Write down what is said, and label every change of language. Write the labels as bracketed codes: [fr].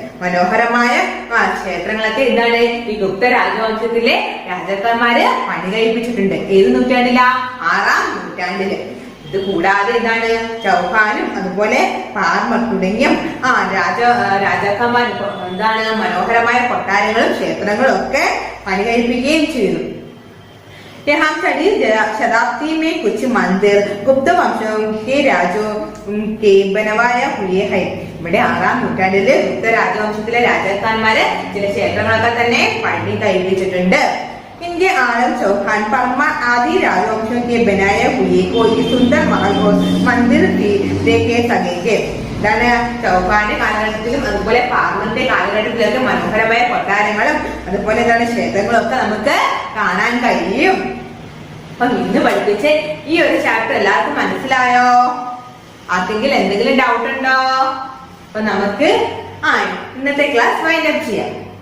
[ml] മനോഹരമായ ക്ഷേത്രങ്ങളൊക്കെ എന്താണ് ഈ ഗുപ്ത രാജവംശത്തിലെ രാജാക്കന്മാര് പണി കഴിപ്പിച്ചിട്ടുണ്ട്. ഏത് നൂറ്റാണ്ടിലാ? 6-ാം നൂറ്റാണ്ടില്. ഇത് കൂടാതെ എന്താണ് ചൗഹാനും അതുപോലെ പാർമർ തുടങ്ങിയ രാജാക്കന്മാർ എന്താണ് മനോഹരമായ കൊട്ടാരങ്ങളും ക്ഷേത്രങ്ങളും ഒക്കെ പണി കഴിപ്പിക്കുകയും ചെയ്തു. [hi] यहाँ छठी शताब्दी में कुछ मंदिर गुप्त वंशों के राजों के बनवाया हुए हैं. [ml] ഇവിടെ 6-ാം നൂറ്റാണ്ടില് ഗുപ്ത രാജവംശത്തിലെ രാജാക്കന്മാര് ചില ക്ഷേത്രങ്ങളൊക്കെ തന്നെ പണി കഴിപ്പിച്ചിട്ടുണ്ട്. [hi] इनके आलम चौहान परमार आदि राजवंशों के बनाए हुए कोई सुंदर महल और मंदिर भी देखे सकेंगे. [ml] ഇതാണ് ചൗഹാന്റെ കാലഘട്ടത്തിലും അതുപോലെ പാർമറിന്റെ കാലഘട്ടത്തിലൊക്കെ മനോഹരമായ കൊട്ടാരങ്ങളും അതുപോലെ എന്താണ് ക്ഷേത്രങ്ങളും ഒക്കെ നമുക്ക് കാണാൻ കഴിയും. അപ്പൊ ഇന്ന് പഠിപ്പിച്ച് ഈ ഒരു ചാപ്റ്റർ എല്ലാവർക്കും മനസ്സിലായോ? ആർക്കെങ്കിലും എന്തെങ്കിലും ഡൗട്ട് ഉണ്ടോ? അപ്പൊ നമുക്ക് ഇന്നത്തെ ക്ലാസ് വൈൻഡ് അപ്പ് ചെയ്യാം.